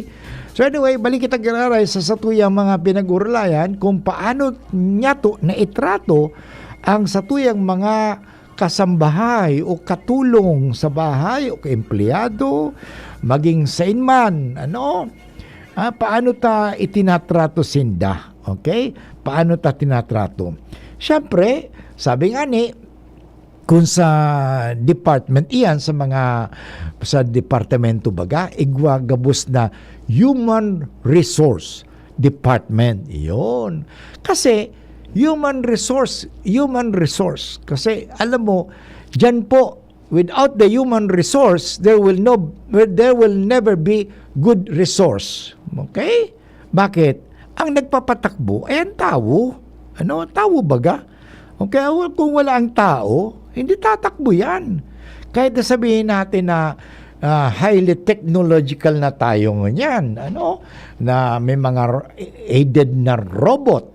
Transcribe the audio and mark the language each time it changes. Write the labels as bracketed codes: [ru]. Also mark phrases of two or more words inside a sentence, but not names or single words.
[en] So anyway, [bik] balik kita giraray sa satuyang mga pinag-urlayan kung paano niya to na itrato ang satuyang mga kasambahay o katulong sa bahay o kaempleyado, maging sainman, paano ta itinatrato sinda? [tl] Okay? Paano ta tinatrato? [bik] Siyempre, sabi nga ni, kung sa department iyan, sa departamento baga, igwagabos na [en] human resource department. [tl] Iyon. Kasi, [en] human resource. [tl] Kasi alam mo, dyan po, [en] without the human resource, there will never be good resource. [tl] Okay? Bakit? Ang nagpapatakbo ay ang tao. [bik] Tao baga? [tl] Okay, kung wala ang tao, hindi tatakbo yan. Kahit sabihin natin na [en] highly technological [tl] na tayo ngayon, na may mga aided na robot.